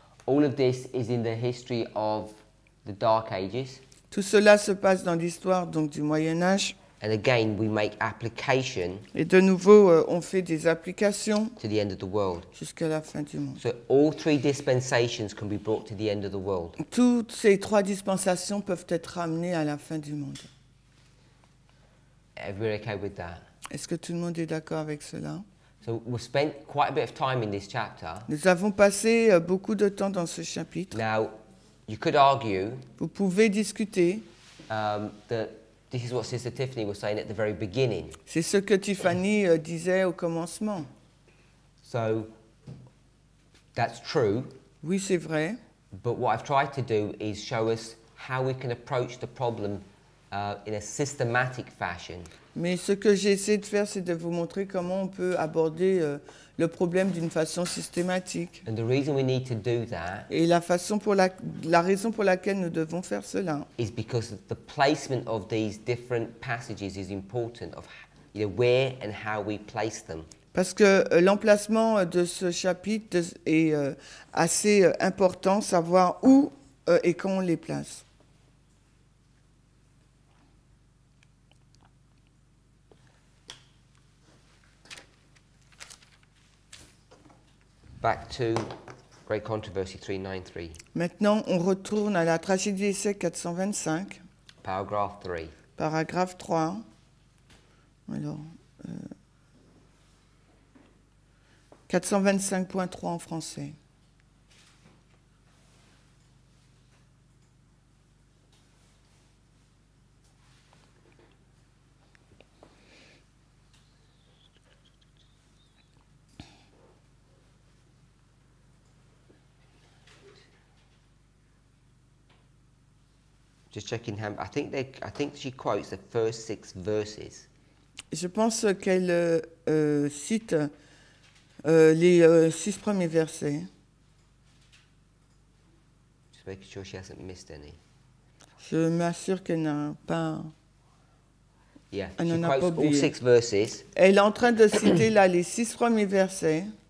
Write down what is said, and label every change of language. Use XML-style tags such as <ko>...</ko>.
<en>all of this is in the history of the Dark Ages.</en> <fr>tout cela se passe dans l'histoire donc du Moyen-Âge.</fr> <en>And again, we make application</en> <fr>Et de nouveau, on fait des applications</fr> <en>to the end of the world.</en> <fr>jusqu'à la fin du monde.</fr> <en>So all three dispensations can be brought to the end of the world.</en> <fr>Toutes ces trois dispensations peuvent être ramenées à la fin du monde.</fr> <en>Everybody okay with that?</en> <fr>Est-ce que tout le monde est d'accord avec cela?</fr> <en>So we've spent quite a bit of time in this chapter.</en> <fr>Nous avons passé beaucoup de temps dans ce chapitre.</fr> <en>Now, you could argue</en> <fr>Vous pouvez discuter.</fr> <en>that this is what Sister Tiffany was saying at the very beginning.</en> <fr>C'est ce que Tiffany disait au commencement.</fr> <en>So that's true,</en> <fr>Oui, c'est vrai.</fr> <en>but what I've tried to do is show us how we can approach the problem in a systematic fashion.</en> <fr>Mais ce que j'ai essayé de faire, c'est de vous montrer comment on peut aborder le problème d'une façon systématique.</fr> <en>And the reason we need to do that</en> <fr>Et la raison pour laquelle nous devons faire cela,</fr> <en>is because the placement of these different passages is important, of where and how we place them.</en> <fr>parce que l'emplacement de ce chapitre est assez important, savoir où et quand on les place.</fr> <en>Back to Great Controversy 393,</en> <fr>Maintenant, on retourne à la tragédie d'essai 425,</fr> <en>paragraph 3.</en> <fr>paragraphe 3. Alors, 425.3 en français.</fr> <en>Just checking how. I think she quotes the first 6 verses.</en> <fr>Je pense qu'elle cite les 6 premiers versets.</fr> <en>Just making sure she hasn't missed any.</en> <fr>Je m'assure qu'elle n'a pas...</fr> <en>Yeah,</en> <fr>Elle</fr> <en>she</en> <fr>n'en a pas</fr> <en>quotes all</en> <fr>oublié.</fr> <en>6 verses.</en> <fr>Elle est en train de citer là les 6 premiers versets.</fr>